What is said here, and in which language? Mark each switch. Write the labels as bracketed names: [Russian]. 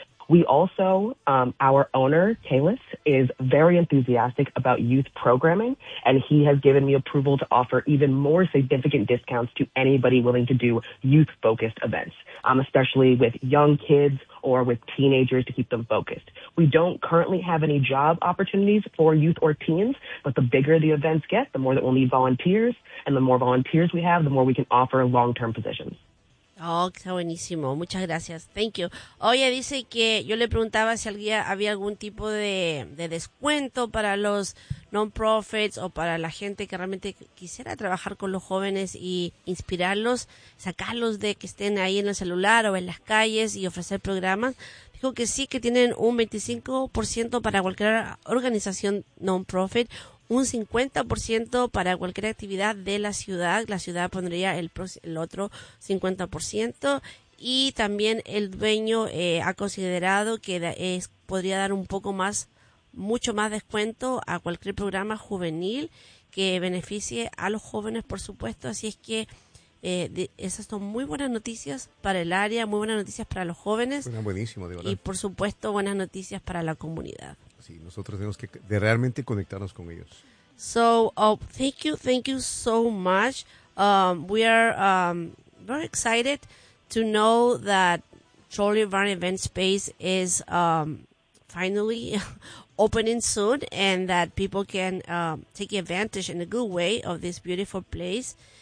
[English] We also, our owner, Kalis, is very enthusiastic about youth programming, and he has given me approval to offer even more significant discounts to anybody willing to do youth-focused events, especially with young kids or with teenagers to keep them focused. We don't currently have any job opportunities for youth or teens, but the bigger the events get, the more that we'll need volunteers, and the more volunteers we have, the more we can offer long-term positions. [Spanish] Oh, está buenísimo. Muchas gracias. [English] Thank you. [Spanish] Oye, dice que yo le preguntaba si había algún tipo de descuento para los non-profits o para la gente que realmente quisiera trabajar con los jóvenes y inspirarlos, sacarlos de que estén ahí en el celular o en las calles y ofrecer programas. Dijo que sí, que tienen un 25% para cualquier organización non-profit, un 50% para cualquier actividad de la ciudad. La ciudad pondría el otro 50%. Y también el dueño ha considerado que podría dar un poco más, mucho más descuento a cualquier programa juvenil que beneficie a los jóvenes, por supuesto. Así es que esas son muy buenas noticias para el área, muy buenas noticias para los jóvenes. Bueno, buenísimo, de verdad. Y, por supuesto, buenas noticias para la comunidad. Sí, nosotros tenemos que de realmente conectarnos con ellos. [English] So, thank you so much. We are very excited to know that Trolley Barn Event Space is finally opening soon, and that people can take advantage in a good way of this beautiful place.